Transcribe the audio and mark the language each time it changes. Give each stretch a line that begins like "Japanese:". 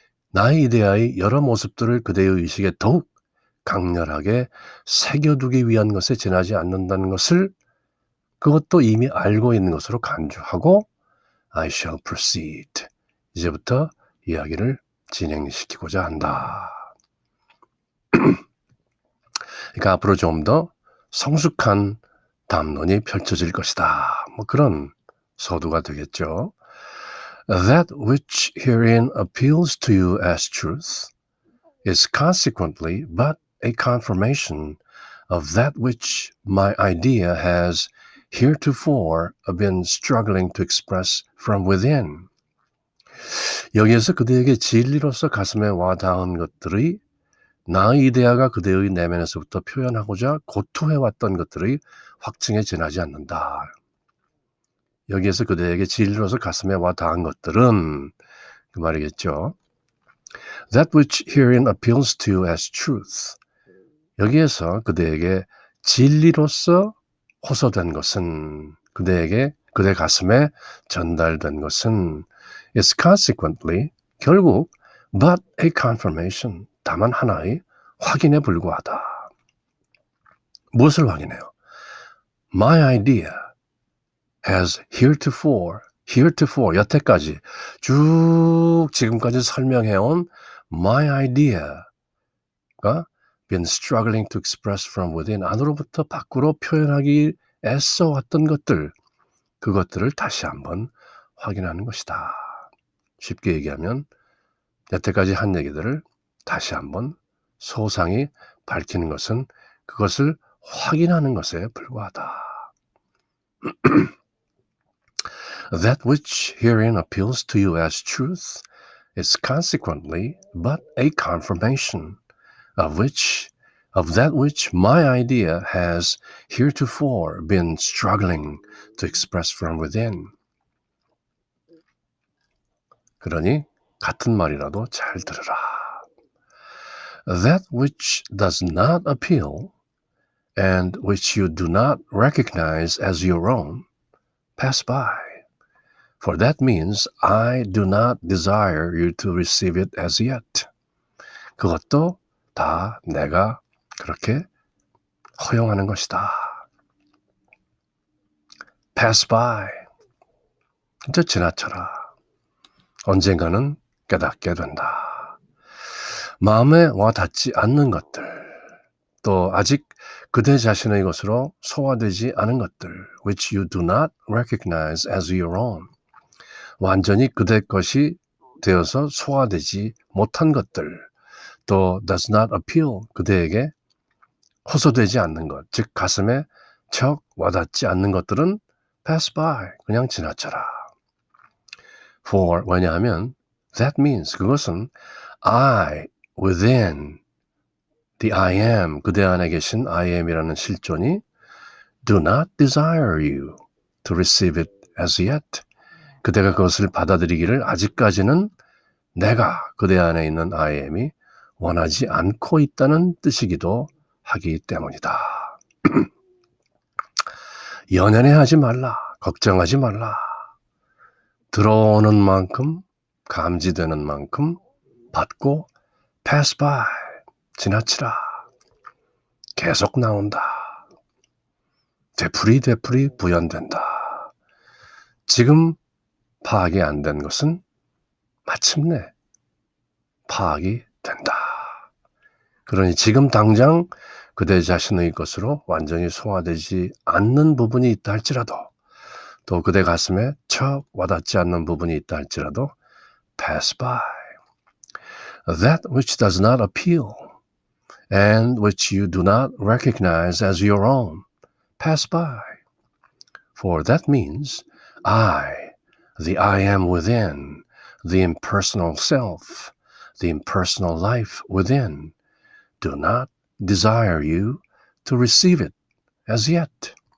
Korean: 나의 이데아의 여러 모습들을 그대의 의식에 더욱 강렬하게 새겨두기 위한 것에 지나지 않는다는 것을 그것도 이미 알고 있는 것으로 간주하고
English: I shall proceed.
Korean: 이제부터 이야기를 진행시키고자 한다. 그러니까 앞으로 좀 더 성숙한 담론이 펼쳐질 것이다. 뭐 그런 서두가 되겠죠.
English: That which herein appeals to you as truth is consequently but a confirmation of that which my idea has heretofore been struggling to express from within.
Korean: 여기에서 그대에게 진리로서 가슴에 와닿은 것들이 나의 이데아가 그대의 내면에서부터 표현하고자 고투해왔던 것들의 확증에 지나지 않는다. 여기에서 그대에게 진리로서 가슴에 와닿은 것들은 그 말이겠죠.
English: That which herein appeals to you as truth.
Korean: 여기에서 그대에게 진리로서 호소된 것은 그대에게 그대 가슴에 전달된 것은
English: is consequently
Korean: 결국
English: but a confirmation
Korean: 다만 하나의 확인에 불과하다. 무엇을 확인해요?
English: My idea has heretofore
Korean: 여태까지 쭉 지금까지 설명해온 my idea가
English: been struggling to express from within
Korean: 안으로부터 밖으로 표현하기 애써왔던 것들 그것들을 다시 한번 확인하는 것이다. 쉽게 얘기하면 여태까지 한 얘기들을 다시 한번 소상히 밝히는 것은 그것을 확인하는 것에 불과하다.
English: That which herein appeals to you as truth is consequently but a confirmation of that which my idea has heretofore been struggling to express from within.
Korean: 그러니 같은 말이라도 잘 들으라.
English: That which does not appeal and which you do not recognize as your own, pass by. For that means I do not desire you to receive it as yet.
Korean: 그것도 다 내가 그렇게 허용하는 것이다.
English: Pass by.
Korean: 이제 지나쳐라. 언젠가는 깨닫게 된다. 마음에 와닿지 않는 것들, 또 아직 그대 자신의 것으로 소화되지 않은 것들,
English: which you do not recognize as your own.
Korean: 완전히 그대 것이 되어서 소화되지 못한 것들, 또
English: does not appeal,
Korean: 그대에게 호소되지 않는 것, 즉 가슴에 척 와닿지 않는 것들은
English: pass by,
Korean: 그냥 지나쳐라.
English: For,
Korean: 왜냐하면
English: that means,
Korean: 그것은
English: I, within, the I am,
Korean: 그대 안에 계신
English: I am
Korean: 이라는 실존이
English: do not desire you to receive it as yet.
Korean: 그대가 그것을 받아들이기를 아직까지는 내가 그대 안에 있는 I am이 원하지 않고 있다는 뜻이기도 하기 때문이다. 연연해하지 말라. 걱정하지 말라. 들어오는 만큼 감지되는 만큼 받고
English: pass by,
Korean: 지나치라. 계속 나온다. 되풀이 부연된다. 지금 파악이 안 된 것은 마침내 파악이 된다. 그러니 지금 당장 그대 자신의 것으로 완전히 소화되지 않는 부분이 있다 할지라도 또 그대 가슴에 척 와닿지 않는 부분이 있다 할지라도
English: pass by. That which does not appeal and which you do not recognize as your own, pass by. For that means I, the I am within, the impersonal self, the impersonal life within, do not desire you to receive it as yet.